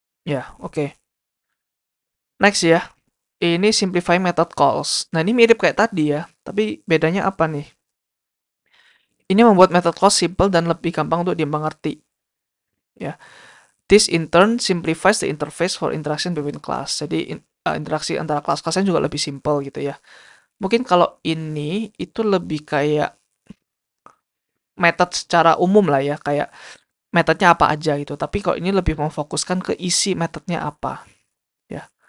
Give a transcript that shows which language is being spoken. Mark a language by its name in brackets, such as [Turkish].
[Indonesian] Ya, oke. Next ya. Ini simplify method calls. Nah, ini mirip kayak tadi ya, tapi bedanya apa nih? Ini membuat method calls simple dan lebih gampang untuk dimengerti. Ya. [English] This in turn simplifies the interface for interaction between class. [Indonesian] Jadi interaksi antara kelas-kelasnya juga lebih simple gitu ya. Mungkin kalau ini itu lebih kayak method secara umum lah ya, kayak metodenya apa aja gitu. Tapi kalau ini lebih memfokuskan ke isi metodenya apa ya.